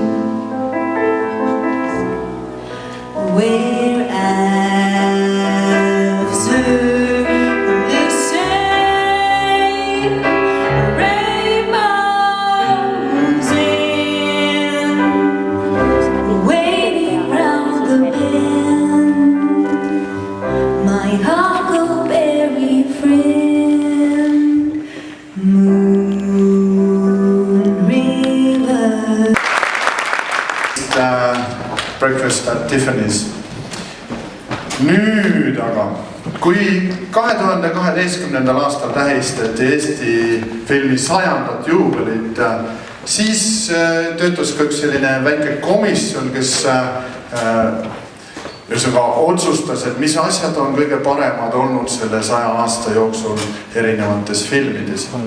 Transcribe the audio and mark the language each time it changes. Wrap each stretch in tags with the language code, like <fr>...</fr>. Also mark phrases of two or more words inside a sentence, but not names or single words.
<en>Where after the same rainbows in, waiting round the bend, my huckleberry friend, Moon River. Breakfast at Tiffany's.</en> <et>Nüüd aga, kui 2012. aastal tähistati Eesti filmi 100. juubelit, siis töötas ka üks selline väike komisjon, kes otsustas, et mis asjad on kõige paremad olnud selle 100 aasta jooksul erinevates filmides.</et>